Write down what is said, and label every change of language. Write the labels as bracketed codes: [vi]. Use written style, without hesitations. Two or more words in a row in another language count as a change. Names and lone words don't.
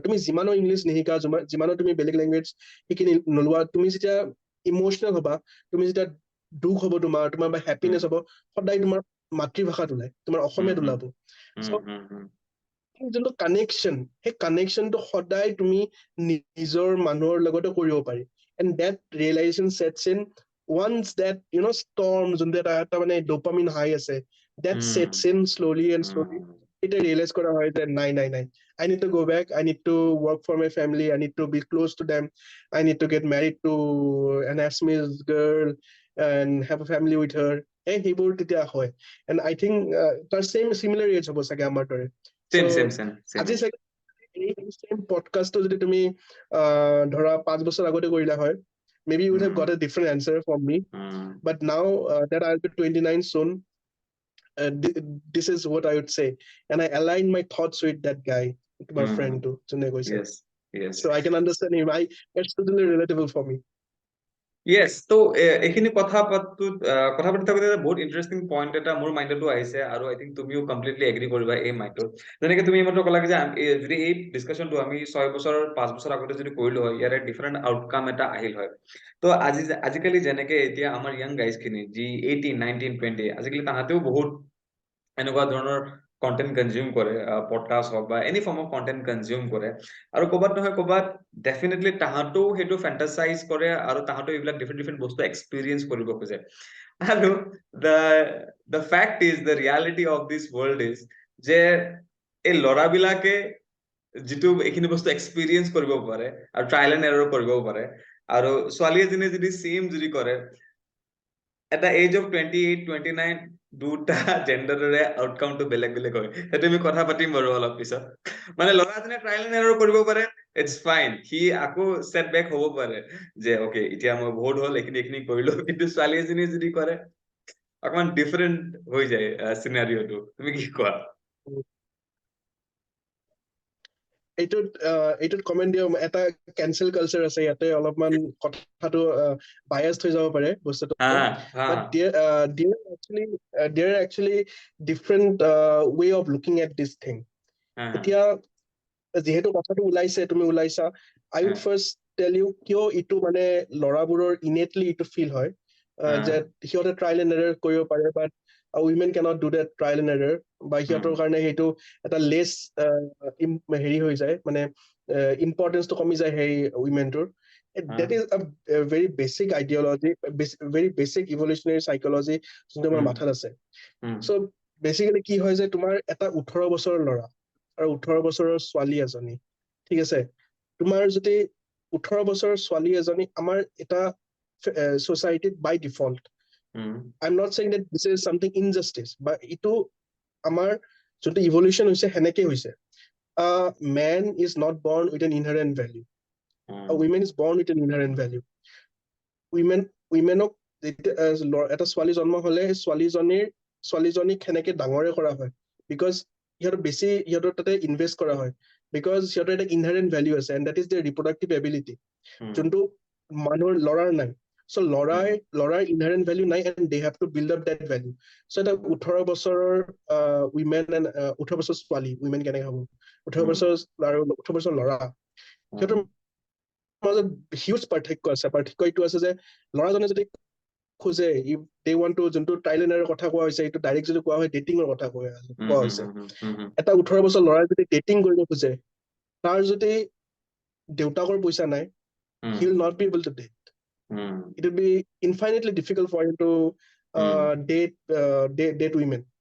[as] তুমি যিমানো ইংলিছ নিশিকা, যিমানো তুমি বেলেগ লেংগুৱেজ শিকি নোলোৱা, তুমি যেতিয়া ইমোচনেল হবা, তুমি যেতিয়া দুখ হ'ব তোমাৰ বা হেপিনেছ হ'ব, সদায় তোমাৰ মাতৃভাষাত ওলাই, তোমাৰ অসমীয়াত ওলাব। যোনটো কানেকশ্যন, সেই কানেকশ্যনটো সদায় তুমি নিজৰ মানুহৰ লগতে কৰিব পাৰি। [en] And that realization sets in once that, storm, [as] যোনটো এটা মানে [en] dopamine high আছে, that sets in slowly and slowly. It realize [as] কৰা হয় যে নাই, [en] I need to go back, I need to work for my family, I need to be close to them, I need to get married to an Assamese girl and have a family with her. [as] সেইবোৰ তেতিয়া হয়। [en] And I think [as] তাৰ [en] similar age [as] হ'ব চাগে আমাৰ দৰে। [en] Same. [as] আজি চাগে এই [en] same podcastটো [as] যদি তুমি ধৰা 5 বছৰ আগতে কৰিলা হয়, [en] maybe you would have got a different answer from me. But now that I'll be 29 soon, this is what I would say, and I align my thoughts with that guy, my friend too, [as] যোনে কৈছে। [en] Yes. So I can understand him. It's totally relatable for me. Yes, [as] তো এইখিনি কথা পাতি থাকোঁতে বহুত [en] interesting point [as] এটা মোৰ মাইণ্ডতো আহিছে, আৰু [en] I think [as] তুমিও [en] completely agree [as] কৰিবা এই মাইণ্ডত। যেনেকে তুমি এইমাত্ৰ ক'লা যে যদি এই ডিছকাশ্যনটো আমি 6 বছৰ 5 বছৰ আগতে যদি কৰিলো হয়, ইয়াৰে [en] different outcome [as] এটা আহিল হয়। তো আজিকালি যেনেকে এতিয়া আমাৰ [en] young guysখিনি [as] যি 18, 19, 20, আজিকালি তাহাঁতেও বহুত এনেকুৱা ধৰণৰ [en] content consume [as] কৰে, পডকাষ্ট হওক বা [en] any form of content consume [as] কৰে, আৰু ক'ৰবাত নহয় ক'ৰবাত ডেফিনেটলি তাহাঁতেও সেইটো ফেণ্টাচাইজ কৰে, আৰু তাহাঁতেও এইবিলাক ডিফাৰেণ্ট বস্তু এক্সপিৰিয়েঞ্চ কৰিব খোজে। আৰু [en] the fact is, the reality of this world is [as] যে এই ল'ৰাবিলাকে যিটো এইখিনি বস্তু এক্সপিৰিয়েঞ্চ কৰিব পাৰে আৰু [en] trial and error [as] কৰিব পাৰে, আৰু ছোৱালী এজনীয়ে যদি চেম যদি কৰে, [en] at the age of 28, 29, [as] দুটা জেণ্ডাৰৰে আউটকামটো বেলেগ হয়। সেইটো আমি কথা পাতিম বাৰু অলপ পিছত। মানে ল'ৰাজনে [en] trial and error [as] কৰিব পাৰে, [en] it's fine, [as] সি আকৌ ছেটবেক হ'ব পাৰে যে অকে এতিয়া মই বহুত হ'ল এইখিনি কৰিলো, কিন্তু ছোৱালী এজনীয়ে যদি কৰে অকমান ডিফাৰেণ্ট হৈ যায় চিনাৰিঅ'টো। তুমি কি কোৱা? এইটোত কমেণ্ট দিয়া এটা [en] cancel culture [as] আছে ইয়াতে, অলপমান কথাটো বায়াছড হৈ যাব পাৰে বস্তুটো। [en] But there are actually different way of looking at this thing. [as] এতিয়া যিহেতু কথাটো তুমি ওলাইছা, [en] I would first tell you [as] কিয় এইটো মানে ল'ৰাবোৰৰ innately এইটো ফিল হয় যে সিহঁতে [en] trial and error [as] কৰিব পাৰে, [en] but women cannot do that trial and error, [as] বা সিহঁতৰ কাৰণে সেইটো এটা লেছ হেৰি হৈ যায়, মানে ইম্পৰ্টেঞ্চটো কমি যায় সেই উইমেনটোৰ। [en] That is a very basic ideology, very basic evolutionary psychology [as] যোনটো আমাৰ মাথাত আছে। [en] So basically [as] কি হয় যে তোমাৰ এটা 18 বছৰৰ ল'ৰা আৰু 18 বছৰৰ ছোৱালী এজনী, ঠিক আছে, তোমাৰ যদি 18 বছৰৰ ছোৱালী এজনী আমাৰ এটা [en] society by default, I'm not saying that this is something injustice, but [as] ইটো আমাৰ যোনটো evolution হৈছে হেনেকে হৈছে। [en] A man is not born with an inherent value. A woman is born with an inherent value. [as] Womenক এটা ছোৱালী জন্ম হলে ছোৱালীজনীক হেনেকে ডাঙৰে কৰা হয়, because সিহঁতৰ তাতে ইনভেষ্ট কৰা হয়। because সিহঁতৰ এটা [en] inherent value [as] আছে, [en] and that is their reproductive ability, [as] যোনটো মানুহৰ ল'ৰাৰ নাই। So ল'ৰাৰ [en] inherent value [as] নাই, [en] and they have to build up that value. [as] So এটা 18 বছৰৰ [en] women and [as] 18 বছৰ ছোৱালী, women কেনেকে হ'ব, 18 বছৰ আৰু 18 বছৰ ল'ৰা, সিহঁতৰ মাজত হিউজ পাৰ্থক্য আছে। পাৰ্থক্য এইটো আছে যে ল'ৰাজনে যদি খোজে, [en] if they want to, [as] যোনটো [en] trial and error [as] কথা কোৱা হৈছে, এইটো ডাইৰেক্ট যদি কোৱা হয় ডেটিঙৰ কথা কোৱা হৈছে, এটা 18 বছৰ ল'ৰাই যদি ডেটিং কৰিব খোজে, তাৰ যদি দেউতাকৰ পইচা নাই, [en] he will not be able to date. It will be infinitely difficult for him to date women.